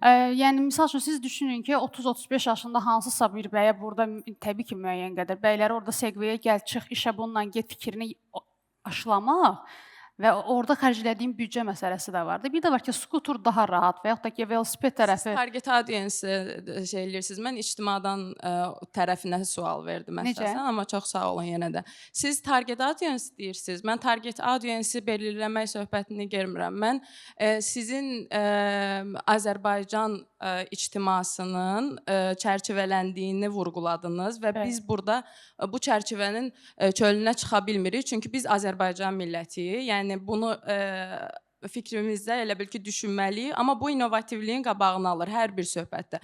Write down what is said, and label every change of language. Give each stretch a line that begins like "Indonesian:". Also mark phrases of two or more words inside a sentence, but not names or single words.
Azerbaijani: Yəni, misal üçün, siz düşünün ki, 30-35 yaşında hansısa bir bəyə burada, təbii ki, müəyyən qədər bəyləri orada segveyə gəl, çıx, işə bununla get fikrini aşılamaq və orada xərclədiyim büdcə məsələsi də vardı. Bir də var ki, skuter daha rahat və yaxud da ki, velosiped tərəfi. Siz
English: target audience
Azerbaijani: şey eləyirsiniz. Mən ictimadan tərəfinə sual verdim əsasən, amma çox sağ olun yenə də. Siz
English: target audience
Azerbaijani: deyirsiniz. Mən
English: target audience-
Azerbaijani: i belirləmək söhbətini görmürəm. Mən sizin Azərbaycan ictimasının çərçivələndiyini vurğuladınız və biz burada bu çərçivənin çölünə çıxa bilmirik. Çünki biz Azərbaycan millətiyik. Yəni bunu fikrimizdə elə bil ki, düşünməliyik, amma bu innovativliyin qabağını alır hər bir söhbətdə.